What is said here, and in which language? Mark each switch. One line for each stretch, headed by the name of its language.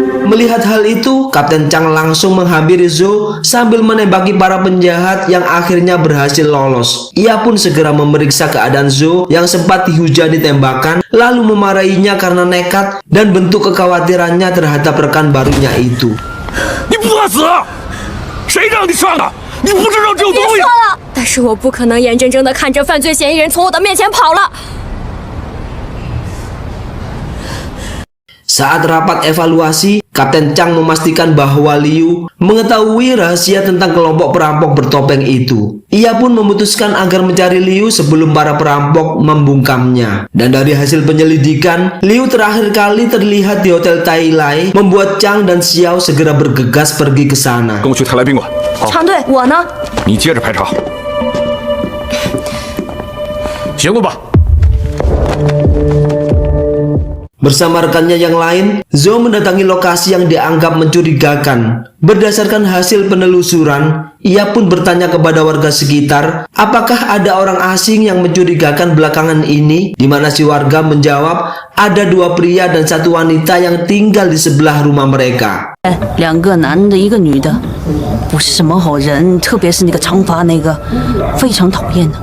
Indonesian: Melihat hal itu, Kapten Chang langsung menghampiri Zhou sambil menembaki para penjahat yang akhirnya berhasil lolos. Ia pun segera memeriksa keadaan Zhou yang sempat dihujani tembakan, lalu memarahinya karena nekat dan bentuk kekhawatirannya terhadap rekan barunya itu.
Chinese: 你不怕死？谁让你上的？你不知道这有多危险？别说了，但是我不可能眼睁睁地看着犯罪嫌疑人从我的面前跑了。
Indonesian: Saat rapat evaluasi, Kapten Chang memastikan bahwa Liu mengetahui rahasia tentang kelompok perampok bertopeng itu. Ia pun memutuskan agar mencari Liu sebelum para perampok membungkamnya. Dan dari hasil penyelidikan, Liu terakhir kali terlihat di Hotel Tai Lai, membuat Chang dan Xiao segera bergegas pergi ke sana.
Chinese: 跟我去泰来宾馆。好，长队，我呢？你接着排查。行动吧。
Indonesian: Bersama rekannya yang lain, Zhou mendatangi lokasi yang dianggap mencurigakan. Berdasarkan hasil penelusuran, ia pun bertanya kepada warga sekitar, apakah ada orang asing yang mencurigakan belakangan ini? Di mana si warga menjawab, ada 2 pria dan 1 wanita yang tinggal di sebelah rumah mereka.
Chinese: 2个男的，1个女的，不是什么好人，特别是那个长发那个，非常讨厌的。